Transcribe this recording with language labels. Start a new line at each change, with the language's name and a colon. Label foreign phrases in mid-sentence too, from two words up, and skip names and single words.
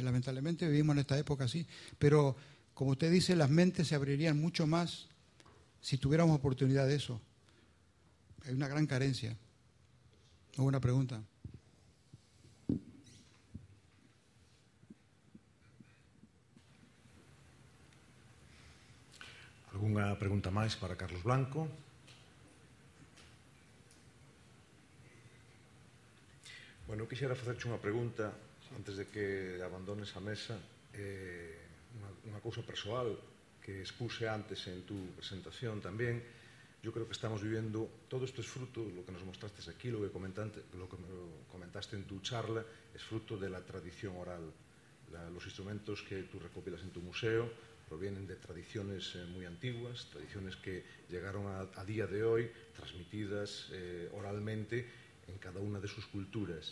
Spanish: Lamentablemente vivimos en esta época así. Pero, como usted dice, las mentes se abrirían mucho más si tuviéramos oportunidad de eso. Hay una gran carencia. Muy buena pregunta.
Galician: Alguna pregunta máis para Carlos Blanco? Bueno, eu quixera facerche unha pregunta antes de que abandones a mesa, unha cousa persoal que expuse antes
Spanish: en tu presentación
Galician: tamén.
Spanish: Yo creo que estamos viviendo, todo isto es fruto, lo que nos mostraste aquí, lo que comentaste en tu charla, es fruto de la tradición oral. Los instrumentos que tú recopilas en tu museo provienen de tradiciones muy antiguas, tradiciones que llegaron a día de hoy transmitidas oralmente en cada una de sus culturas.